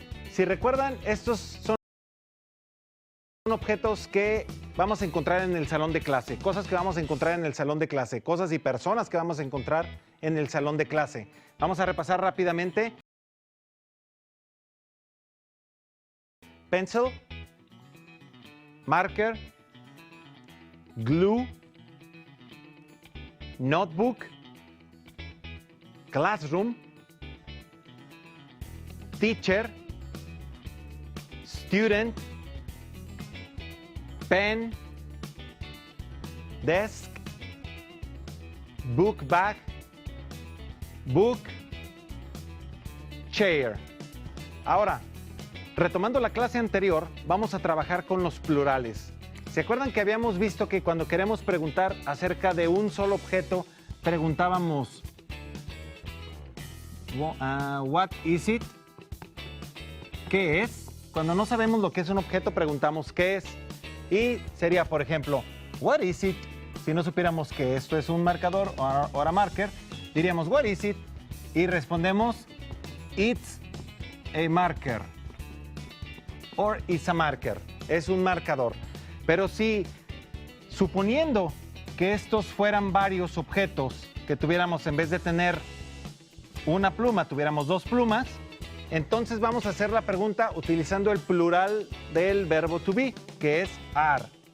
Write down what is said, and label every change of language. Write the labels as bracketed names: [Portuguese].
[Spanish] Si recuerdan, estos son objetos que vamos a encontrar en el salón de clase, cosas que vamos a encontrar en el salón de clase, cosas y personas que vamos a encontrar en el salón de clase. Vamos a repasar rápidamente. [English] Pencil, marker, glue, notebook, classroom, teacher, student, pen, desk, book bag, book, chair. [Spanish] Ahora, retomando la clase anterior, vamos a trabajar con los plurales. ¿Se acuerdan que habíamos visto que cuando queremos preguntar acerca de un solo objeto, preguntábamos [English] what is it? [Spanish] ¿Qué es? Cuando no sabemos lo que es un objeto, preguntamos ¿qué es? Y sería, por ejemplo, [English] what is it? [Spanish] Si no supiéramos que esto es un marcador o [English] a marker, [Spanish] diríamos [English] what is it? [Spanish] Y respondemos [English] it's a marker. Or it's a marker. [Spanish] Es un marcador. Pero si, suponiendo que estos fueran varios objetos, que tuviéramos, en vez de tener una pluma, tuviéramos 2 plumas, Entonces vamos a hacer la pregunta utilizando el plural del verbo to be, que es are.